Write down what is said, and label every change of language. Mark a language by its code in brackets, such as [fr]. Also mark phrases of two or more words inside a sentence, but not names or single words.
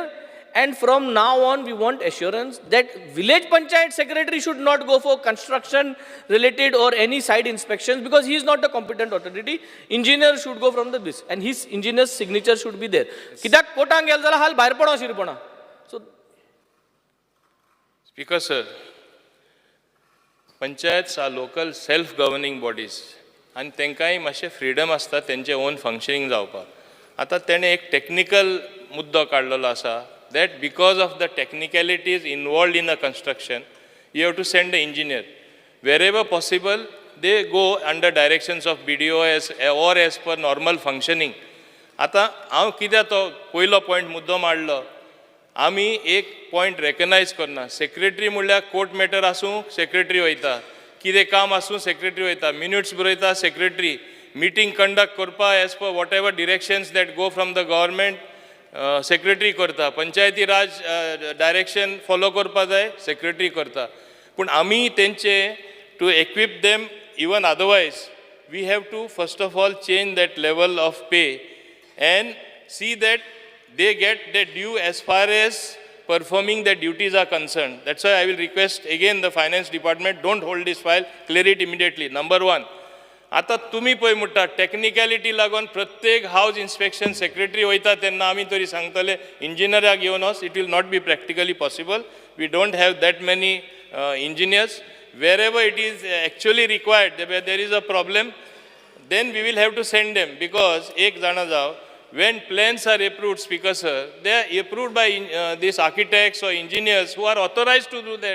[en] And from now on we want assurance that village panchayat secretary should not go for construction related or any site inspections because he is not the competent authority. Engineer should go from the this and his engineer's signature should be there. Kidak kotang gel jala hal bahir pada shirpana. So Speaker sir, panchayats are local self-governing bodies and [kok] तेंकाय मातशें फ्रीडम आसता तेंचे ओन फंक्शनिंग जावपाक. आतां तेणें एक टेक्निकल मुद्दो काडलेलो आसा [en] that because of the technicalities involved in a construction, you have to send the engineer. Wherever possible, they go under directions of BDO or as per normal functioning. [kok] आता हांव कित्याक तो पयलो पॉयंट मुद्दो मारलो, आमी एक पॉयंट रेकग्नायज करना. सेक्रेटरी म्हणल्यार [en] court matter [kok] आसूं सेक्रेटरी वयता, कितें काम आसूं सेक्रेटरी वयता, मिनिट्स बरयता सेक्रेटरी, [en] meeting conduct [kok] करपा [en] as per whatever directions that go from the government [kok] सेक्रेटरी करता, पंचायती राज डायरेक्शन फॉलो करपा जाय सेक्रेटरी करता. पूण आमी तेंचे [en] to equip them even otherwise we have to first of all change that level of pay and see that they get their due as far as performing their duties are concerned. That's why I will request again the finance department, don't hold this file, clear it immediately. Number one. [kok] आतां तुमी पळय म्हणटा टॅक्निकॅलिटी लागून प्रत्येक [en] house inspection [kok] सेक्रेटरी वयता तेन्ना आमी तरी सांगतले इंजिनियराक घेवन वच. [en] It will not be practically possible. We don't have that many engineers. wherever it is actually required, there is a problem, then we will have to send them, because [hi] एक जना जाओ, [en] when plans are approved, Speaker sir, they are approved by these architects or engineers who are authorized to do that.